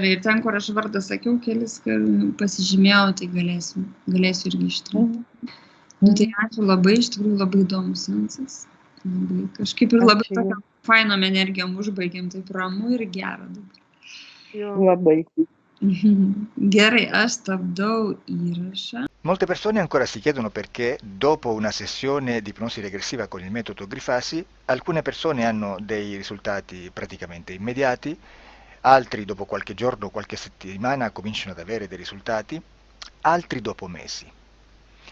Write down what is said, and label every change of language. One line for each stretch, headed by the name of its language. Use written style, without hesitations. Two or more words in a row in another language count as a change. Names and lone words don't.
Lithuanian: Ir ten, kur aš vardą sakiau, kelis pasižymėjau, tai galėsiu irgi ištrinti. Tai ačiū labai, iš tikrųjų labai įdomus seansas. Kažkaip ir labai tokiam fainom energijom užbaigėm, taip ramu ir gera dabar. Labai. Gerai, aš stabdau įrašą.
Italian: Molte persone ancora si chiedono perché dopo una sessione di ipnosi regressiva con il metodo Grifasi, alcune persone hanno dei risultati praticamente immediati, altri dopo qualche giorno o qualche settimana cominciano ad avere dei risultati, altri dopo mesi.